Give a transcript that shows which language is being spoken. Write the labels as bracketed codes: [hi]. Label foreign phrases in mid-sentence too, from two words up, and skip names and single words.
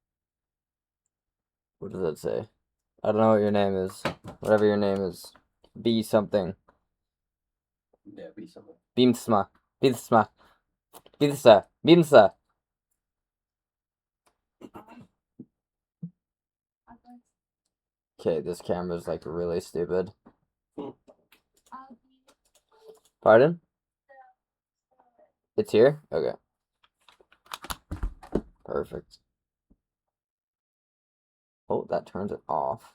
[en] What does that say? I don't know what your name is. Whatever your name is. B something. Yeah, be something. Beamsma. Beamsma. Beamsa. Beamsa. Okay, this camera's like really stupid. Pardon? It's here? Okay. Perfect. Oh, that turns it off.